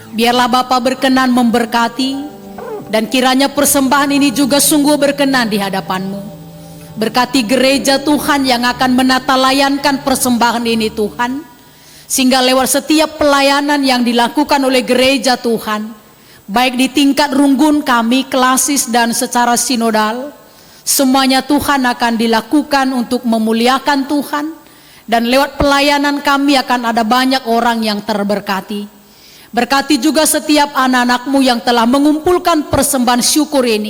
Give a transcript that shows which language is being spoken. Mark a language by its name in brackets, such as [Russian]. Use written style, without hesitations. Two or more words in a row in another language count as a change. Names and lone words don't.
[Indonesian] Biarlah Bapa berkenan memberkati, Dan kiranya persembahan ini juga sungguh berkenan di hadapan-Mu. Berkati gereja Tuhan yang akan menata layankan persembahan ini Tuhan. Sehingga lewat setiap pelayanan yang dilakukan oleh gereja Tuhan, baik di tingkat runggun kami, klasis dan secara sinodal, semuanya Tuhan akan dilakukan untuk memuliakan Tuhan. Dan lewat pelayanan kami akan ada banyak orang yang terberkati. Berkati juga setiap anak-anak-Mu yang telah mengumpulkan persembahan syukur ini.